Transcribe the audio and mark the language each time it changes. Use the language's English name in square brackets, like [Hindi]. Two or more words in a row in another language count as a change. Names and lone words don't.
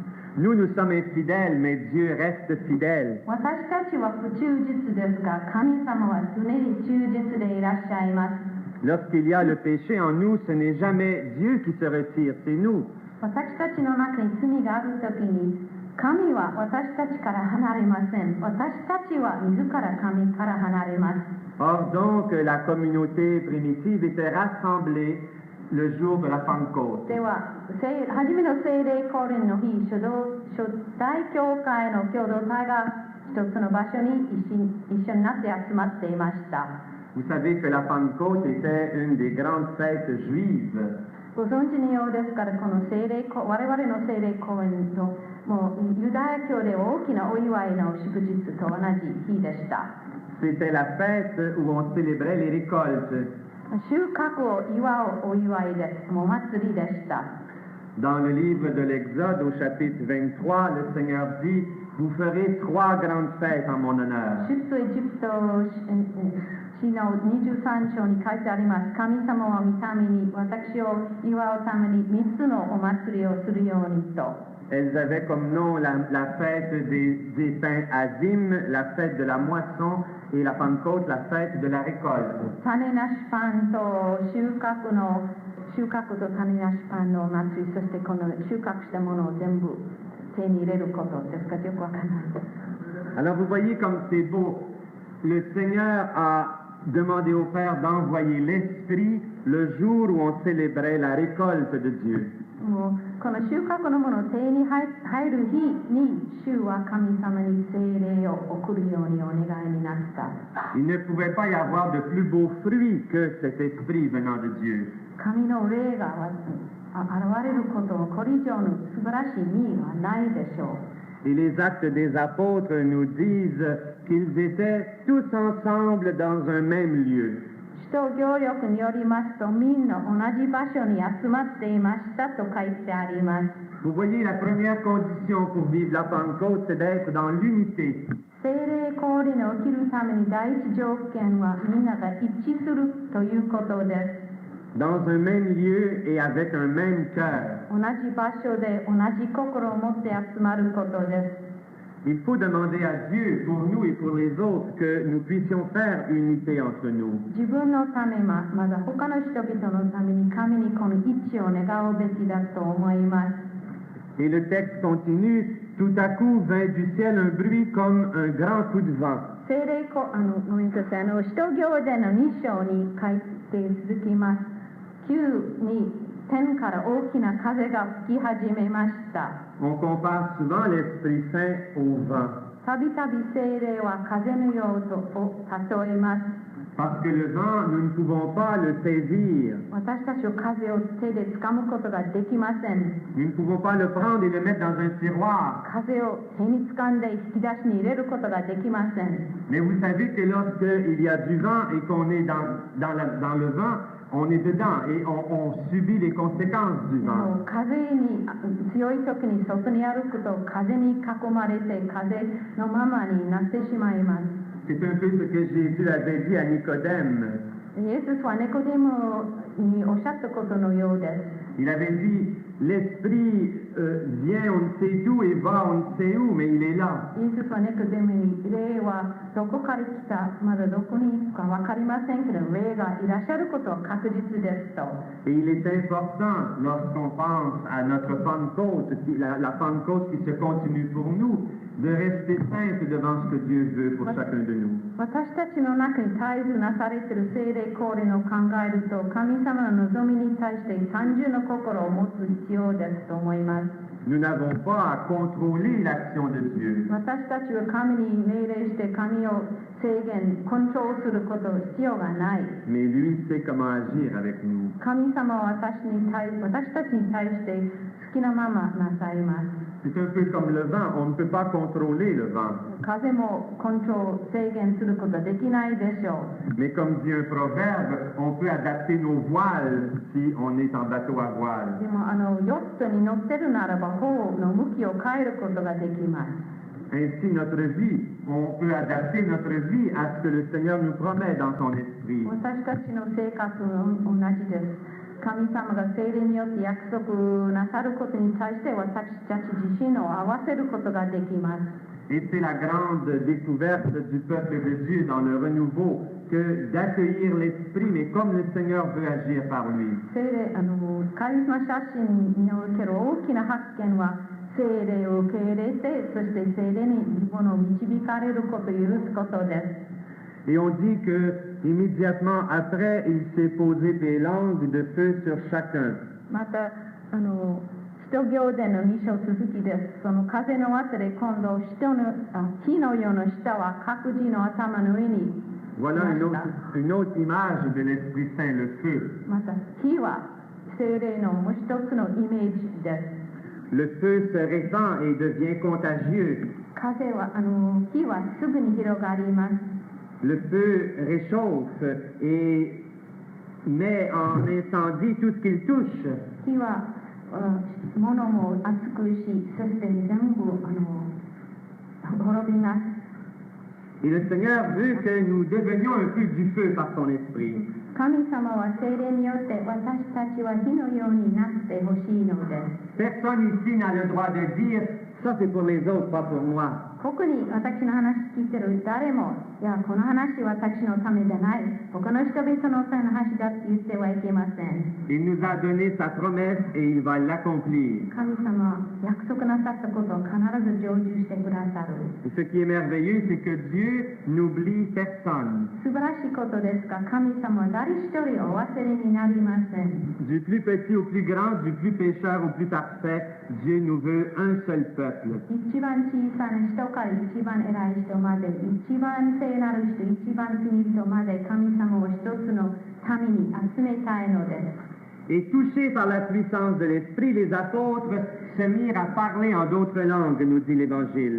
[French] Nous sommes infidèles, mais Dieu reste fidèle. [Japanese] 私たちは不忠実ですが、神様は常に忠実でいらっしゃいます。 [French] Lorsqu'il y a le péché en nous, ce n'est jamais Dieu qui se retire, c'est nous. [Japanese] 私たちの中に罪があるときに、神は私たちから離れません。私たちは自ら神から離れます。 [French] Or donc, la communauté primitive était rassemblée le jour de la Pentecôte. [Japanese] では、初めの聖霊降臨の日、初代教会の共同体が一つの場所に一緒になって集まっていました。 [French] Vous savez que la Pentecôte était une des grandes fêtes juives. [Japanese] ご存知のようですから、この我々の聖霊降臨ともうユダヤ教で大きなお祝いの祝日と同じ日でした。 [French] C'était la fête où on célébrait les récoltes. [Japanese] 収穫を祝うお祝いです。お祭りでした。 [French] Dans le livre de l'Exode, au chapitre 23, le Seigneur dit, vous ferez 3 grandes fêtes en mon honneur. [Japanese] 出エジプト詩の23章に書いてあります。神様は御ために私を祝うために3つのお祭りをするようにと。 [French] Elles avaient comme nom la fête des pains Azim, la fête de la moisson, et la Pentecôte, la fête de la récolte. [Japanese] 種なしパンと収穫と種なしパンのお祭り、そしてこの収穫したものを全部手に入れることですか、よくわからない。 [French] Alors vous voyez comme c'est beau. Le Seigneur a demandé au Père d'envoyer l'Esprit le jour où on célébrait la récolte de Dieu. [Japanese] もうこの収穫のものを手に入る日に主は神様に聖霊を送るようにお願いになった。 [French] Il ne pouvait pas y avoir de plus beau fruit que cet esprit venant de Dieu. [Japanese] 神の霊が現れることをこれ以上の素晴らしい意味はないでしょう。 [French] Et les actes des apôtres nous disent qu'ils étaient tous ensemble dans un même lieu. [Japanese] 使徒行力によりますと、みんな同じ場所に集まっていましたと書いてあります。 [French] Vous voyez, la première condition pour vivre la Pentecôte, c'est d'être dans l'unité. [Japanese] 聖霊降臨を起きるために第一条件はみんなが一致するということです。 [French] Dans un même lieu et avec un même cœur. [Japanese] 同じ場所で同じ心を持って集まることです。 [French] Il faut demander à Dieu, pour nous et pour les autres, que nous puissions faire unité entre nous. [Japanese] 自分のためまだ他の人々のために神にこの一致を願うべきだと思います。 [French] Et le texte continue, tout à coup vint du ciel un bruit comme un grand coup de vent. [Japanese] 聖霊ごめんなさい、使徒行伝の2章に書いて続きます。急に天から大きな風が吹き始めました。 [French] On compare souvent l'Esprit Saint au vent. [Japanese] たびたび聖霊は風のようと例えます。 [French] Parce que le vent, nous ne pouvons pas le saisir. [Japanese] 私たちは風を手で掴むことができません。 [French] Nous ne pouvons pas le prendre et le mettre dans un tiroir. [Japanese] 風を手に掴んで引き出しに入れることができません。 [French] Mais vous savez que lorsqu'il y a du vent et qu'on est dans le vent, on est dedans et on subit les conséquences du vent. [Japanese] 風に強い時に外に歩くと風に囲まれて風のままになってしまいます。 [French] C'est un peu ce que Jésus avait dit à Nicodème. [Japanese] イエスはネコデモにおっしゃったことのようです。 [French] Il avait dit, l'esprit vient on ne sait d'où et va on ne sait où, mais il est là. [Japanese] イエスはネコデモに霊はどこから来た、まだどこに行くか分かりませんけど、霊がいらっしゃることは確実ですと。 [French] Et il est important, lorsqu'on pense à notre Pentecôte, la Pentecôte qui se continue pour nous, de rester simple devant ce que Dieu veut pour chacun de nous. [Japanese] 私たちの中に絶えずなされている聖霊降臨を考えると、神様の望みに対して単純な心を持つ必要ですと思います。 [French] Nous n'avons pas à contrôler l'action de Dieu. [Japanese] 私たちは神に命令して神を制限、コントロールすること必要がない。 [French] Mais lui sait comment agir avec nous. [Japanese] 神様は私たちに対して好きなままなさいます。 [French] C'est un peu comme le vent, on ne peut pas contrôler le vent. [Japanese] 風もコントロール、制限することはできないでしょう。 [French] Mais comme dit un proverbe, on peut adapter nos voiles si on est en bateau à voile. [Japanese] でもヨットに乗ってるならば帆の向きを変えることができます。 [French] Ainsi, notre vie, on peut adapter notre vie à ce que le Seigneur nous promet dans son esprit. [Japanese] 私たちの生活も同じです。神様が聖霊によって約束なさることに対して私たち自身を合わせることができます。 [French] Et c'est la grande découverte du peuple de Dieu dans le renouveau que d'accueillir l'Esprit, mais comme le Seigneur veut agir par lui. [Japanese] 聖霊カリスマ写真における大きな発見は聖霊を受け入れて、そして聖霊に自分を導かれることを許すことです。 [French] Et on dit que immédiatement après, il s'est posé des langues de feu sur chacun. [Japanese] また使徒行伝の2章続きです。その風の後で今度火のような舌は各自の頭の上に。 [French] Voilà une autre image de l'Esprit Saint, le feu. [Japanese] また火は聖霊のもう一つのイメージです。 [French] Le feu se répand et devient contagieux. [Japanese] 風は火はすぐに広がります。 [French] Le feu réchauffe et met en incendie tout ce qu'il touche. [Japanese] 火は物も熱くし、そして全部滅びます。 [French] Et le Seigneur veut que nous devenions un peu du feu par son esprit. [Japanese] 神様は聖霊によって私たちは火のようになってほしいのです。 [French] Personne ici n'a le droit de dire ça c'est pour les autres, pas pour moi. [Japanese] 特に私の話聞いてる誰も、いや、この話は私のためじゃない、他の人々のための話だって言ってはいけません。 [French] Il nous a donné sa promesse et il va l'accomplir. [Japanese] 神様は約束なさったことを必ず成就してくださる。 [French] Et ce qui est merveilleux, c'est que Dieu n'oublie personne. [Japanese] 素晴らしいことですが、神様は誰一人お忘れになりません。 [French] Du plus petit au plus grand, du plus pécheur au plus parfait, Dieu nous veut un seul peuple. [Japanese] 一番小さな人から一番偉い人まで、一番聖なる人、一番国人まで、神様を一つの民に集めたいのです。 [French] Et touchés par la puissance de l'Esprit, les apôtres se mirent à parler en d'autres langues, nous dit l'Évangile.